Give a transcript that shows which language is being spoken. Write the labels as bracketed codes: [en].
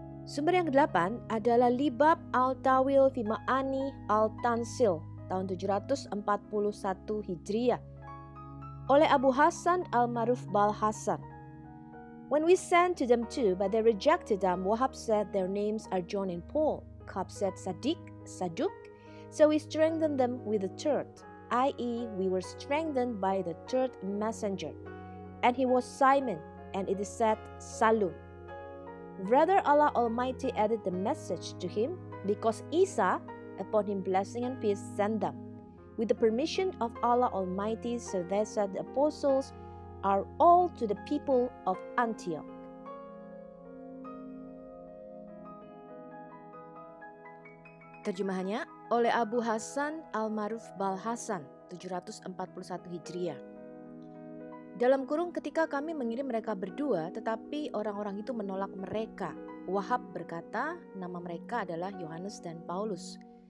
[id] Sumber yang ke-8 adalah Libab Al-Tawil fi Ma'ani Al-Tansil tahun 741 Hijriah oleh Abu Hasan Al-Maruf Bal-Hasan. [en] When we sent to them too, but they rejected them, Wahab said their names are John and Paul. Kab said Sadiq, Saduk. So we strengthened them with the third, i.e. we were strengthened by the third messenger. And he was Simon, and it is said Salum. Rather, Allah Almighty added the message to him, because Isa, upon him blessing and peace, sent them. With the permission of Allah Almighty, so they said the apostles are all to the people of Antioch. [id] Terjemahannya oleh Abu Hasan Al-Maruf Bal-Hasan 741 Hijriah. Dalam kurung ketika kami mengirim mereka berdua, tetapi orang-orang itu menolak mereka. Wahab berkata nama mereka adalah Yohanes dan Paulus.